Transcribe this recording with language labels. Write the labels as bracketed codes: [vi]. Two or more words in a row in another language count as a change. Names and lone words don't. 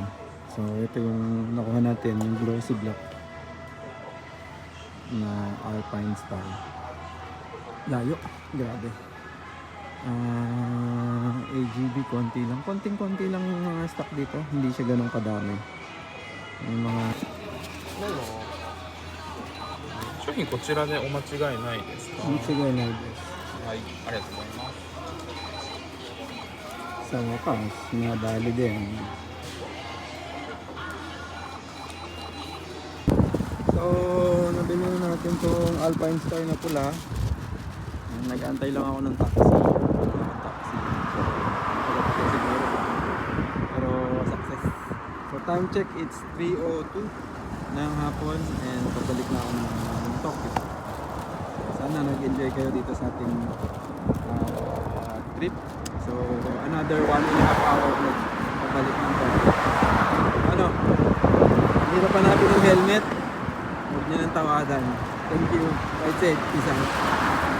[tl] So ito yung nakuha natin, yung glossy black na Alpine style. Layo, grabe. AGB konti lang, konting-konti lang yung mga stock dito, hindi siya ganun kadami yung mga [ja] 商品こちらでお間違いないですか？違いないです。はい、ありがとうございます。 [tl] Sa wakas, nadali din. So, nabili na natin tong Alpine Star na pula. Nag-antay lang ako ng taxi. Pero success. So [en] time check, it's 3:02 [tl] ng hapon and pabalik na ako ng Tokyo. Sana nag-enjoy kayo dito sa ating trip. So another 1.5 hour na pabalik ng Tokyo. Hindi pa natin ng helmet. Huwag niyo nang tawadan. [en] Thank you. That's it. Peace out.